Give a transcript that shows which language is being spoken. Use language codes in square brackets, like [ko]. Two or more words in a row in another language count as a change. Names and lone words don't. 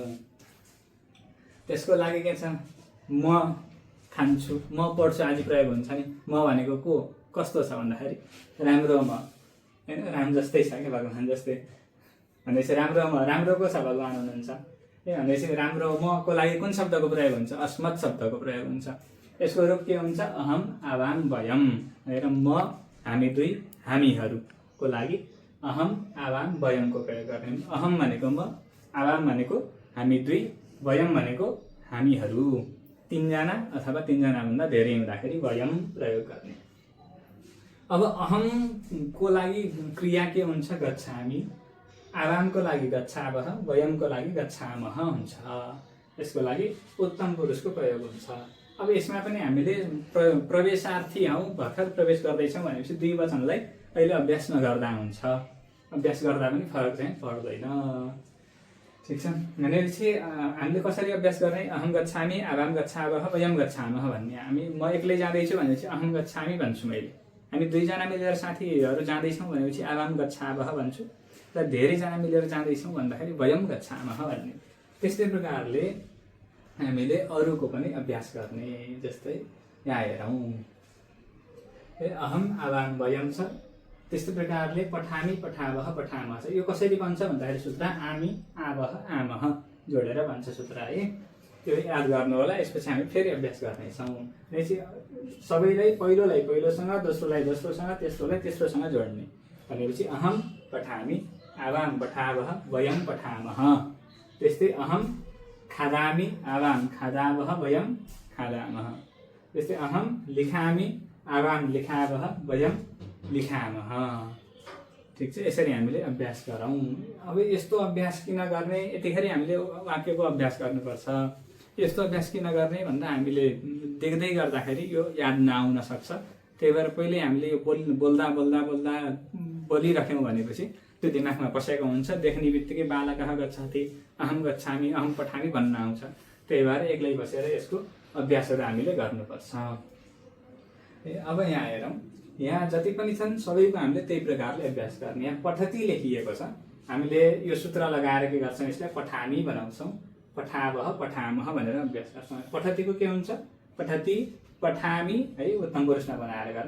[ne] त्यसको लागि के छ, म खान्छु, म पढ्छु आदि प्रयोग हुन्छ नि। म भनेको को कस्तो छ भन्दाखेरि राम्रो म होइन, राम जस्तै छ क्या, भगवान् जस्तै भनेपछि राम्रो म, राम्रो को छ भगवान् हुनुहुन्छ है। भनेपछि राम्रो मको लागि कुन शब्दको प्रयोग हुन्छ, अस्मत् शब्दको प्रयोग हुन्छ। यसको रूप के हुन्छ, [sa] अहम, आवाम, वयम [ne] भनेर म, हामी दुई, हामीहरूको लागि अहम, आवाम, वयमको प्रयोग गर्ने। अहम भनेको म, आवाम भनेको हामी दुई, वयम भनेको हामीहरू, तीनजना अथवा तीनजनाभन्दा धेरै हुँदाखेरि वयम प्रयोग गर्ने। अब अहमको लागि क्रिया के हुन्छ, गच्छामि, आवामको लागि गच्छावः, वयमको लागि गच्छामः हुन्छ। यसको लागि उत्तम पुरुषको प्रयोग हुन्छ। अब यसमा पनि हामीले प्रवेशार्थी हौँ, भर्खर प्रवेश गर्दैछौँ भनेपछि द्विवचनलाई अहिले अभ्यास नगर्दा हुन्छ, अभ्यास गर्दा पनि फरक चाहिँ पर्दैन। ठिक छ। भनेपछि हामीले कसरी अभ्यास गर्ने, [sa] अहम गच्छामि, आवाम गच्छावः, वयम गच्छामः भन्ने। [ne] हामी म एक्लै जाँदैछु भनेपछि [sa] अहम गच्छामि [ne] भन्छु मैले, हामी दुईजना मिलेर साथीहरू जाँदैछौँ भनेपछि [sa] आवाम गच्छावः [ne] भन्छु, र धेरैजना मिलेर जाँदैछौँ भन्दाखेरि [sa] वयम गच्छामः [ne] भन्ने। त्यस्तै प्रकारले हामीले अरूको पनि अभ्यास गर्ने। जस्तै यहाँ हेरौँ, [sa] अहम, आवाम, वयम [ne] छ। त्यस्तै प्रकारले [sa] पठामि, पठावः, पठामः [ne] छ। यो कसरी बन्छ भन्दाखेरि सूत्र [sa] आमी, आवह, आमः [ne] जोडेर भन्छ सूत्र है। त्यो याद गर्नु होला। यसपछि हामी फेरि अभ्यास गर्नेछौँ। भनेपछि सबैलाई पहिलोसँग, दोस्रोलाई दोस्रोसँग, तेस्रोलाई तेस्रोसँग जोड्ने। [sa] भनेपछि अहम पठामि, आवाम पठावः, वयम पठामः। त्यस्तै अहम खादामि, आवाम खादावः, वयम खादामः। त्यस्तै अहम लिखामि, आवाम लिखावः, वयम लिखामः। [ne] ठिक छ, यसरी हामीले अभ्यास गरौँ। अब यस्तो अभ्यास किन गर्ने, यतिखेर हामीले वाक्यको अभ्यास गर्नुपर्छ। यस्तो अभ्यास किन गर्ने भन्दा हामीले देख्दै गर्दाखेरि यो याद नआउन सक्छ। त्यही भएर पहिले हामीले यो बोल्दा बोल्दा बोल्दा बोलिराख्यौँ भनेपछि त्यो दिमागमा बसेको हुन्छ। देख्ने बित्तिकै [sa] बालकः गच्छति, अहम गच्छामि, अहम पठामि [ne] भन्न आउँछ। त्यही भएर एक्लै बसेर यसको अभ्यासहरू हामीले गर्नुपर्छ। अब यहाँ हेरौँ, यहाँ जति पनि छन् सबैको हामीले त्यही प्रकारले अभ्यास गर्ने। यहाँ पठति लेखिएको छ, हामीले यो सूत्र लगाएर के गर्छौँ, यसलाई पठामी बनाउँछौँ। [sa] पठावः पठामः [ne] भनेर अभ्यास गर्छौँ। पठतिको के हुन्छ, [sa] पठति पठामी [ne] है उत्तम पुरुषमा बनाएर गर्ने।